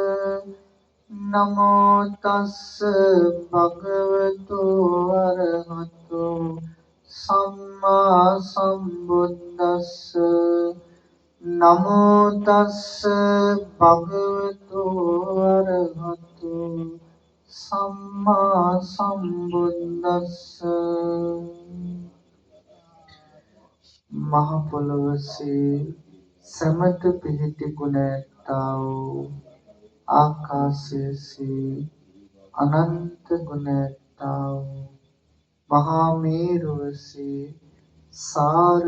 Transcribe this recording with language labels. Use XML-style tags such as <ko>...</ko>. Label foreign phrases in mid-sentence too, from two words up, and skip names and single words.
<pi>නමෝ තස්ස භගවතෝ අරහතෝ සම්මා සම්බුද්දස්ස නමෝ තස්ස භගවතෝ අරහතෝ සම්මා සම්බුද්දස්ස</pi> <si>මහ පොළොවසේ සමත පිහිටි ගුණතා වූ ආකාශයේ අනන්ත ගුණතා වූ මහා මේරුවසේ සාර</si>